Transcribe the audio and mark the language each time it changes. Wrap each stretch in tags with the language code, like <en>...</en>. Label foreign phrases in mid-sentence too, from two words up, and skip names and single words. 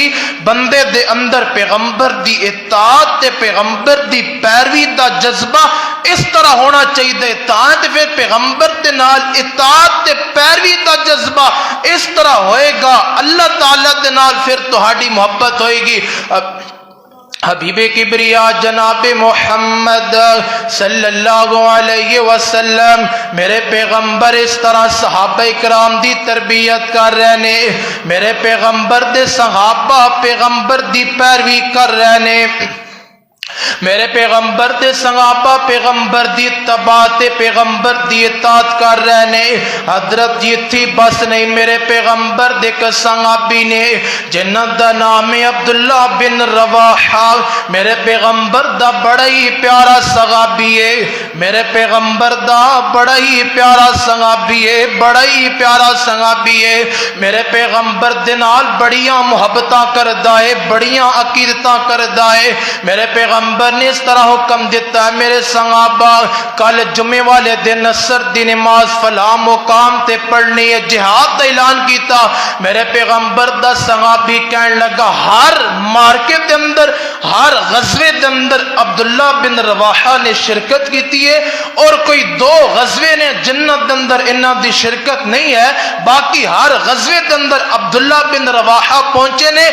<pa>بندے دے اندر پیغمبر دی اطاعت تے پیغمبر دی پیروی دا جذبہ اس طرح ہونا چاہیے، تاں فیر پیغمبر دے نال اطاعت تے پیروی دا جذبہ اس طرح ہوئے گا، اللہ تعالیٰ دے نال فیر تہاڈی محبت ہوئے گی.</pa> <ur>حبیبِ کبریا جنابِ محمد</ur> <ar>صلى الله عليه وسلم,</ar> <pa>میرے پیغمبر اس طرح صحابہ اکرام دی تربیت کر رہے نے، میرے پیغمبر دے صحابہ پیغمبر دی پیروی کر رہے نے، میرے پیغمبر دے صحابہ پیغمبر دی تباتے پیغمبر دی اطاعت کر رہے نے. حضرت جی تھی بس نہیں، میرے پیغمبر دے اک صحابی نے جنہاں دا نام ہے عبداللہ بن رواحہ، میرے پیغمبر دا بڑا ہی پیارا صحابی ہے. میرے پیغمبر دا بڑا ہی پیارا صحابی ہے، بڑا ہی پیارا صحابی ہے، میرے پیغمبر دے نال بڑیاں محبتاں کردا ہے، بڑیاں عقیدتاں کردا ہے۔ میرے پیغمبر نے اس طرح حکم دیتا ہے میرے صحابہ کل جمعے والے دن عصر دی نماز فلاں مقام تے پڑھنی ہے، جہاد دا اعلان کیتا۔ میرے پیغمبر دا صحابی کہنے لگا ہر مارکے دے اندر، ہر غزوے دے اندر عبداللہ بن رواحہ نے شرکت کیتی ہے اور کوئی دو غزوے نے جنت دے اندر انہاں دی شرکت نہیں ہے، باقی ہر غزوے دے اندر عبداللہ بن رواحہ پہنچے نے۔</pa>